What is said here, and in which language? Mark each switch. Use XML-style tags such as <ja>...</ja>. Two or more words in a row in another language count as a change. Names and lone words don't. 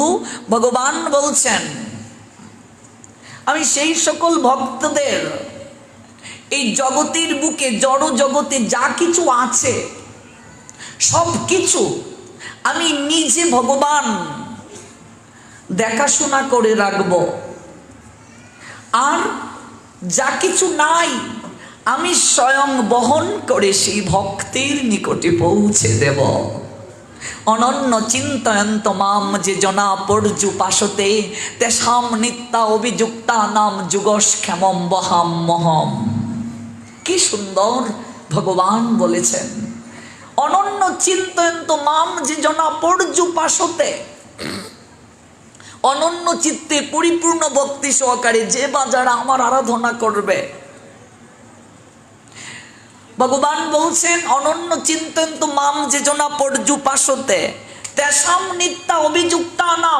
<bn>ভগবান বলছেন আমি সেই সকল ভক্তদের এই জগতের বুকে, জড় জগতে যা কিছু আছে সব কিছু আমি নিজে ভগবান দেখাশোনা করে রাখব, আর যা কিছু নাই আমি স্বয়ং বহন করে সেই ভক্তের নিকটে পৌঁছে দেব।</bn> <sa>অনন্য চিন্তয়ন্ত মাম যে জনা পর্যুপাসতে তেষাম নিত্যা অভিযুক্তা নাম যুগস্ক্ষেমম বহাম মহম।</sa> <bn>কি সুন্দর ভগবান বলেছেন,</bn> <sa>অনন্য চিন্তয়ন্ত মাম যে জনা পর্যুপাসতে।</sa> <bn>অনন্য চিত্তে পরিপূর্ণ ভক্তি সহকারে যে বা যারা আমার আরাধনা করবে, ভগবান বলছেন</bn> <sa>অনন্য চিন্তয়ন্ত মাম যে জনা পর্যুপাসতে তেষাম নিত্যা অভিযুক্তা নাম।</sa>